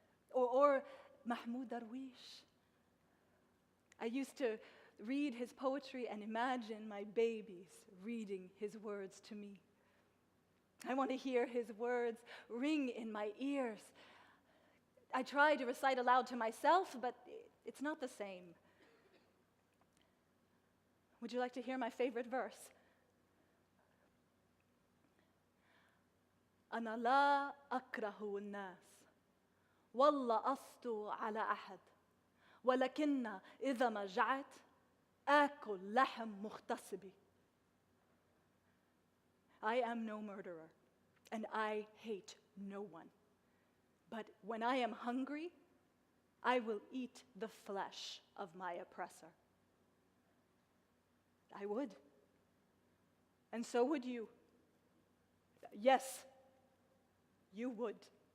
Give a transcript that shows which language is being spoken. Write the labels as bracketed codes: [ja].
[en] Or Mahmoud Darwish. I used to read his poetry and imagine my babies reading his words to me. I want to hear his words ring in my ears. I try to recite aloud to myself, but it's not the same. Would you like to hear my favorite verse? [ar] أنا لا أكره الناس والله أسطو على أحد ولكن إذا ما جعت آكل لحم مغتصبي. [en] I am no murderer, and I hate no one. But when I am hungry, I will eat the flesh of my oppressor. I would. And so would you. Yes, you would.